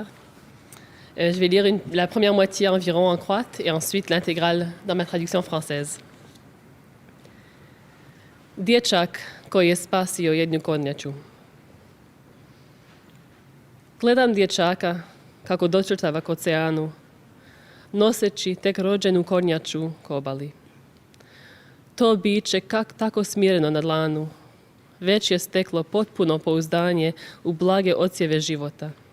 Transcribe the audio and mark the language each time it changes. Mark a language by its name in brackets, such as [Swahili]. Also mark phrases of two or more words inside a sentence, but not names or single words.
[French] Je vais lire la première moitié environ en croate et ensuite l'intégrale dans ma traduction française. [Croatian] Dječak koji je spasio jednu kornjaču. Gledam dječaka kako dočrtava k oceanu, noseći tek rođenu kornjaču k obali. To biće tako smireno na dlanu, već je steklo potpuno pouzdanje u blage ocijeve života.